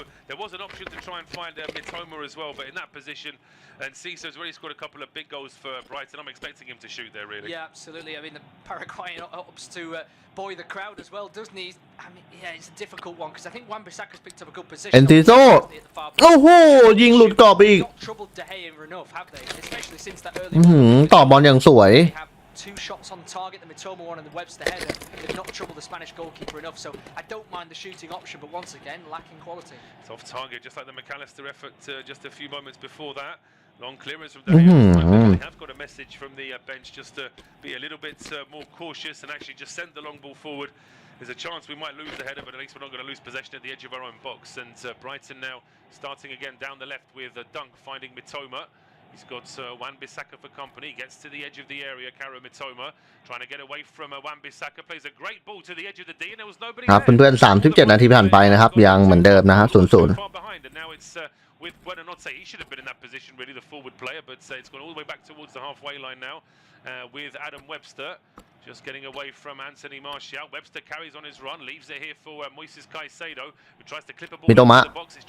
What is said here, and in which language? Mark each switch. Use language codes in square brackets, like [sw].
[en] There was an option to try and find Mitoma as well, but in that position, and Ciso's already scored a couple of big goals for Brighton. I'm expecting him to shoot there, really. Yeah, absolutely. I mean, the Paraguayan ups to buoy the crowd as well, doesn't he? I mean, yeah, it's a difficult one because I think Wan-Bissaka's picked up a good position. [th] เอ็นติโซโอ้โหยิงหลุดกรอบอีก [en] Not troubled De Gea enough, have they? Especially since that early. [th] ต่อบอลอย่างสวย [en] Two shots on target, the Mitoma one and the Webster header. They've not troubled the Spanish goalkeeper enough, so I don't mind the shooting option, but once again, lacking quality. It's off target, just like the McAllister effort just a few moments before that. Long clearance from De Gea. They have got a message from the bench just to be a little bit more cautious and actually just send the long ball forward. There's a chance we might lose the header, but at least we're not going to lose possession at the edge of our own box. And Brighton now starting again down the left with Dunk finding Mitoma. He's got Wan-Bissaka for company, gets to the edge of the area, Karu Mitoma, trying to get away from Wan-Bissaka, plays a great ball to the edge of the D, and there was nobody [th] ครับเพื่อนๆ37 นาทีผ่านไปนะครับยังเหมือนเดิมนะฮะ 0-0 [en] And now it's with Buenanotte, he should have been in that position really, the forward player, but it's gone all the way back towards the halfway line now with Adam Webster. Just getting away from Anthony Martial. Webster carries on his run, leaves it here for Moises Caicedo, who tries to clip a ball into the box.